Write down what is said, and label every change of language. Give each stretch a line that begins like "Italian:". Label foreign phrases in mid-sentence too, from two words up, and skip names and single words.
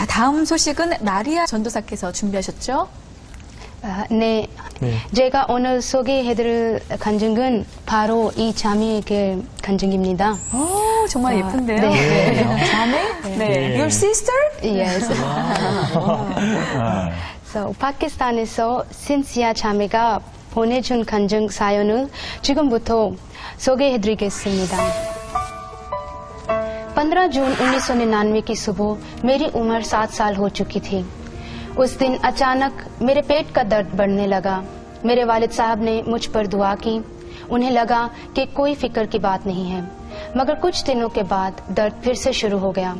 Korean: 다음 소식은 마리아 전도사께서 준비하셨죠? 네. 제가 오늘 소개해드릴 간증은 바로 이 자매의 간증입니다. 오, 정말 예쁜데요? 네. 자매? 네.
English: Your sister? Yes. So,
Korean: 파키스탄에서 신시아 자매가 보내준 간증 사연을 지금부터 소개해드리겠습니다.
Urdu: 15 جون 1999 کی صبح میری عمر 7 سال ہو چکی تھی. اس دن اچانک میرے پیٹ کا درد بڑھنے لگا. میرے والد صاحب نے مجھ پر دعا کی۔ انہیں لگا کہ کوئی فکر کی بات نہیں ہے، مگر کچھ دنوں کے بعد درد پھر سے شروع ہو گیا.